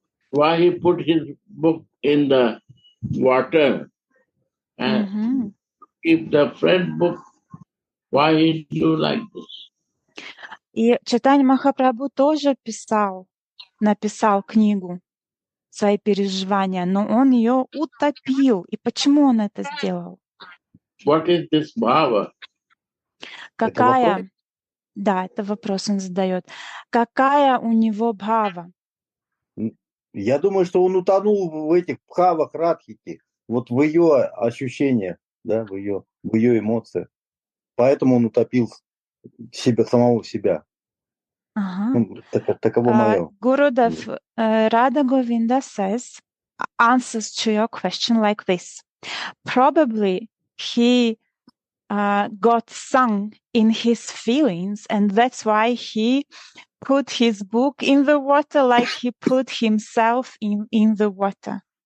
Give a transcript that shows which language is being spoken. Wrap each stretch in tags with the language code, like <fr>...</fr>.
<en>Why he put his book in the water and keep the friend book? Why he do like this?</en> <ru>И Чайтанья Махапрабху тоже написал книгу, свои переживания, но он ее утопил. И почему он это сделал?</ru> <en>What is this bhava?</en> <ru>Какая? Да, это вопрос он задает. Какая у него бхава? Я думаю, что он утонул в этих бхавах Радхики, вот в ее ощущениях. да, в ее эмоциях. Поэтому он утопил самого себя. Ага. Ну, таково мое.</ru> <en>Gurudev, Radha Govinda says, answers to your question like this. Probably he got sunk in his feelings, and that's why he put his book in the water like he put himself in the water.</en>